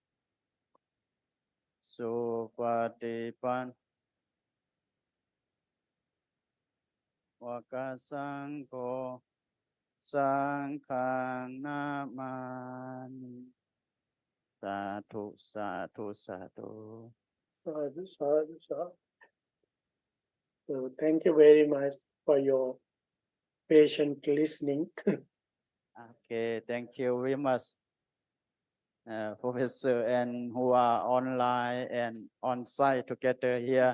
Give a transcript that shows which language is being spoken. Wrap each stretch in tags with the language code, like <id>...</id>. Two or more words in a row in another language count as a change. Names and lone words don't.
<pi>Supatipan Wakasangko Sangkhang Namani Sadhu Sadhu Sadhu. Sadhu, sadhu, sadhu.</pi> <en>So thank you very much for your patient listening. Okay, thank you very much, Professor, and who are online and on site together here.</en>